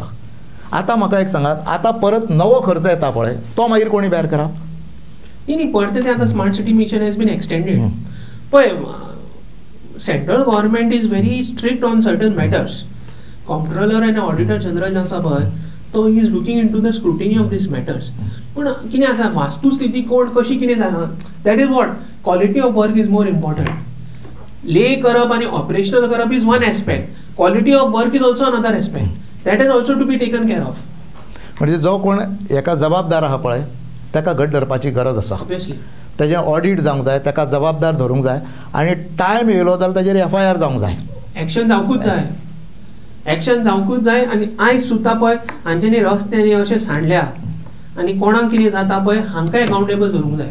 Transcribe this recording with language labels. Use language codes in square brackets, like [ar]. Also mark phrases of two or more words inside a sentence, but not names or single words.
[kok] आतां म्हाका एक सांगात, आतां परत नवो खर्च येता पळय तो मागीर कोणी बेर करप? न्ही, परत ते आतां [en] Smart City Mission has been extended. पळय, Central Government is very strict on certain matters. Comptroller and Auditor General [kok] आसा पळय तो [en] is looking in to the scrutiny of these matters. [kok] पूण कितें आसा, वास्तुस्थिती कोण कशी कितें जालां, [en] that is what quality of work is more important. [kok] ले करप आनी ऑपरेशनल करप [en] is one aspect, quality of work is also another aspect. That is also to be taken care of. [kok] म्हणजे जो कोण एका जबाबदार आहा पळय ताका घट धरपाची गरज आसा. ऑब्वियसली तेजें ऑडिट जावंक जाय, ताका जबाबदार धरूंक जाय आनी टायम येयलो जाल्यार ताजेर FIR जावंक जाय. एक्शन जावंकूच जाय, एक्शन जावंकूच जाय. आनी आयज सुद्दां पळय हांच्यांनी रस्ते अशे सांडल्या आनी कोणाक कितें जाता पळय हांकां अकावंटेबल धरूंक जाय.